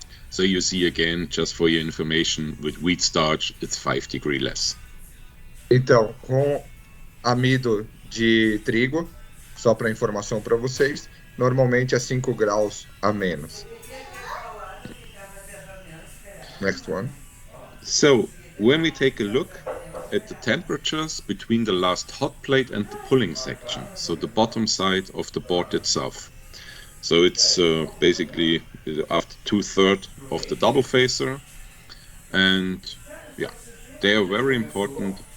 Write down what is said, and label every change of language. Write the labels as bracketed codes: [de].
[en] So you see again, just for your information, with wheat starch, it's 5 degrees less. [pt] Então, com amido de trigo, só para informação para vocês, normalmente é 5 graus a menos. [en] Next one. So, when we take a look at the temperatures between the last hot plate and the pulling section, so the bottom side of the board itself. So it's basically after 2/3 of the double facer, and yeah, they are very important.